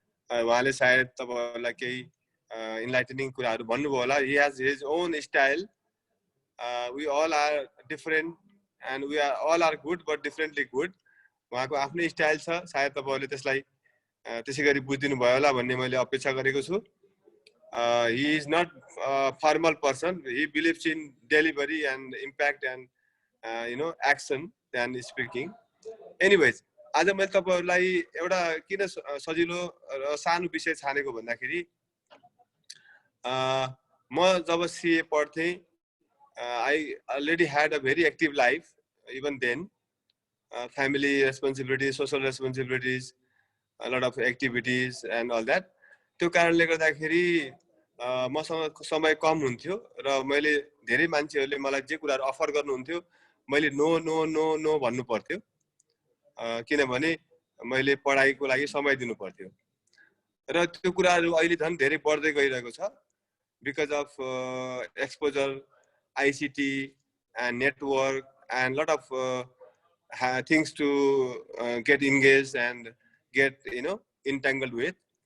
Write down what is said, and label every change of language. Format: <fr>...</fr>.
<ne>उहाँले सायद तपाईँहरूलाई केही इन्लाइटनिङ कुराहरू भन्नुभयो होला।</ne> <en>He has his own style. We all are different and we are all are good but differently good.</en> <ne>उहाँको आफ्नै स्टाइल छ, सायद तपाईँहरूले त्यसलाई त्यसै गरी बुझिदिनु भयो होला भन्ने मैले अपेक्षा गरेको छु।</ne> <en>He is not a formal person. He believes in delivery and impact and action than speaking.</en> <ne>Anyways, आज मैले तपाईहरुलाई एउटा किन सजिलो र सानो विषय छानेको भन्दाखेरि म जब सीए पढ्थे,</ne> <en>I already had a very active life even then. Family responsibilities, social responsibilities, a lot of activities and all that.</en> <ne>त्यो कारणले गर्दाखेरि मसँग समय कम हुन्थ्यो र मैले धेरै मान्छेहरूले मलाई जे कुराहरू अफर गर्नुहुन्थ्यो मैले नो नो नो नो भन्नु पर्थ्यो, किनभने मैले पढाइको लागि समय दिनु पर्थ्यो। र त्यो कुराहरू अहिले झन् धेरै बढ्दै गइरहेको छ</ne> <en>Because of exposure, ICT and network and lot of things to get engage and get entangled with.</en>